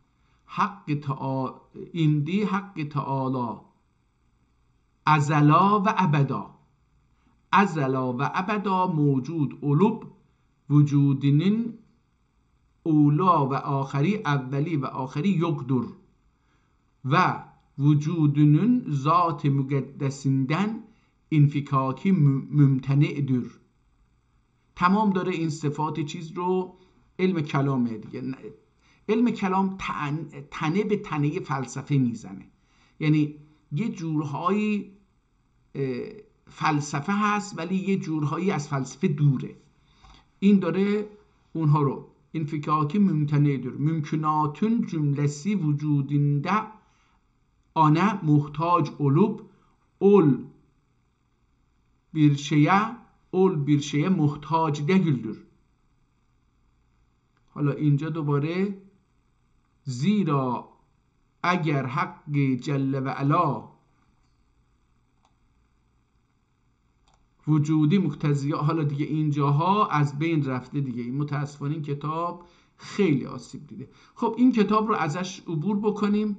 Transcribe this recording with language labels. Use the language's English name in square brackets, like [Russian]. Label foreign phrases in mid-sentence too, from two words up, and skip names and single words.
[Ottoman Turkish] امدی حق تعالی ازلا و ابدا، ازلا و ابدا موجود olup vücudinin اولا و آخری، اولی و آخری yoktur و vücudunun zat-ı müqeddesinden infikaki mümteni'dir. [Persian] تمام داره این صفات چیز رو، علم کلامه دیگه. علم کلام تنه به تنه فلسفه میزنه، یعنی یه جورهایی فلسفه هست ولی یه جورهایی از فلسفه دوره. این داره اونها رو [Ottoman Turkish] انفکاکی ممتنعdir. ممکناتون cümlesi vücudinde ana muhtaç olup ol bir şeye muhtaç değildir. [Persian] حالا اینجا دوباره [Ottoman Turkish] زیرا اگر حق جل و علا وجودی مقتضی، [Persian] حالا دیگه اینجاها از بین رفته دیگه. این متاسفانه این کتاب خیلی آسیب دیده. خب این کتاب رو ازش عبور بکنیم.